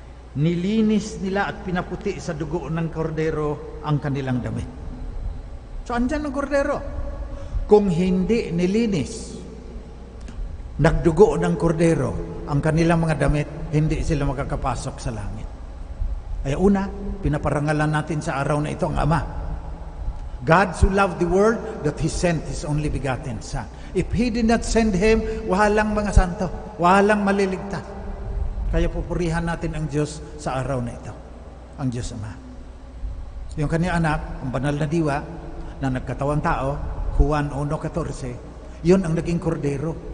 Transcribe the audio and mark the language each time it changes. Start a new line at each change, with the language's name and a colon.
Filipino: Nilinis nila at pinaputi sa dugo ng kordero ang kanilang damit. So, andyan ang kordero. Kung hindi nilinis, nagdugo ng kordero ang kanilang mga damit, hindi sila makakapasok sa langit. Ay una, pinaparangalan natin sa araw na ito ang Ama.
English: God so loved the world that He sent His only begotten Son. If He did not send Him,
Filipino: walang mga santo, walang maliligtas. Kaya pupurihan natin ang Diyos sa araw na ito, ang Diyos Ama. Yung kanyang anak, ang banal na diwa, na nagkatawang tao, Juan 1:14, yun ang naging kordero.